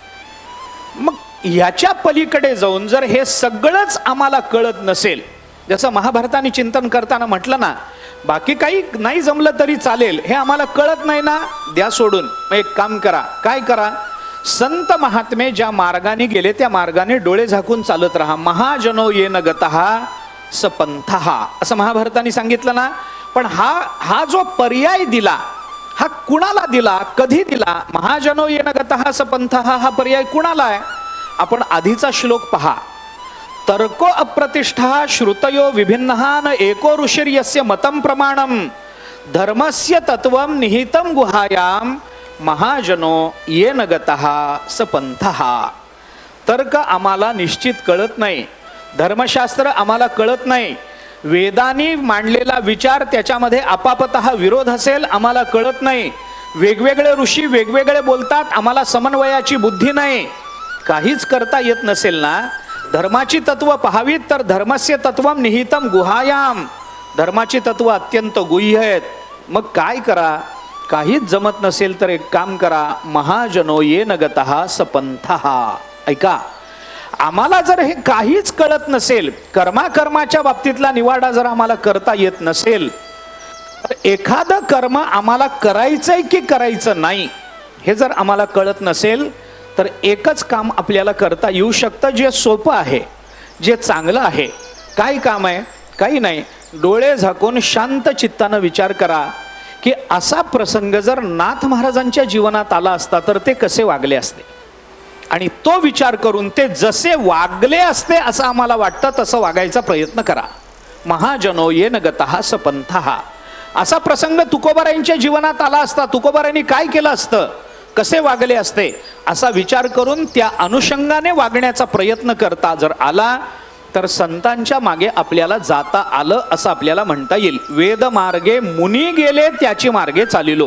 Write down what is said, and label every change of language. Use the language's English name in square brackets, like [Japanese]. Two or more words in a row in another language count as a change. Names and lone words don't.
[Marathi] मग ह्याच्या पलीकडे जाऊन जर हे सगळंच आम्हाला कळत नसेल, जसं महाभारताने चिंतन करताना म्हटलं ना, बाकी काही नाही जमलं तरी चालेल, हे आम्हाला कळत नाही ना, द्या सोडून. मग एक काम करा, काय करा? संत महात्मे ज्या मार्गाने गेले त्या मार्गाने डोळे झाकून चालत राहा. [Sanskrit] महाजनो येन गतः स पंथः, [Marathi] असं महाभारताने सांगितलं ना. पण हा जो पर्याय दिला, हा कुणाला दिला, कधी दिला? [Sanskrit] महाजनो येन गतः स पंथः [Marathi] हा पर्याय कुणाला आहे? आपण आधीचा श्लोक पहा. [Sanskrit] तर्को अप्रतिष्ठा श्रुतयो विभिन्नः न एको ऋषिर्यस्य मतं प्रमाणम धर्मस्य तत्वम निहितम गुहायाम महाजनो येन गतः स पंथः. [Marathi] तर्क आम्हाला निश्चित कळत नाही, धर्मशास्त्र आम्हाला कळत नाही, वेदांनी मांडलेला विचार त्याच्यामध्ये आपापतः विरोध असेल आम्हाला कळत नाही, वेगवेगळे ऋषी वेगवेगळे बोलतात, आम्हाला समन्वयाची बुद्धी नाही, काहीच करता येत नसेल ना, धर्माची तत्व पहावीत तर [Sanskrit] धर्मस्य तत्वम निहितम गुहायाम, [Marathi] धर्माची तत्व अत्यंत गुह्य आहेत. मग काय करा, काहीच जमत नसेल तर एक काम करा, [Sanskrit] महाजनो येन गतः स पंथः. [Marathi] ऐका, आम्हाला जर हे काहीच कळत नसेल, कर्माच्या बाबतीतला निवाडा जर आम्हाला करता येत नसेल, तर एखादं कर्म आम्हाला करायचंय की करायचं नाही हे जर आम्हाला कळत नसेल, तर एकच काम आपल्याला करता येऊ शकतं, जे सोपं आहे, जे चांगलं आहे. काय काम आहे? काही नाही, डोळे झाकून शांत चित्तानं विचार करा की असा प्रसंग जर नाथ महाराजांच्या जीवनात आला असता तर ते कसे वागले असते, आणि तो विचार करून ते जसे वागले असते असं आम्हाला वाटतं तसं वागायचा प्रयत्न करा. [Sanskrit] महाजनो येन गतः स पंथः. [Marathi] असा प्रसंग तुकोबारायांच्या जीवनात आला असता, तुकोबारायांनी काय केलं असतं, कसे वागले असते, असा विचार करून त्या अनुषंगाने वागण्याचा प्रयत्न करता जर आला तर संतांच्या मागे आपल्याला जाता आलं असं आपल्याला म्हणता येईल. वेद मार्गे मुनी गेले त्याची मार्गे चालिलो.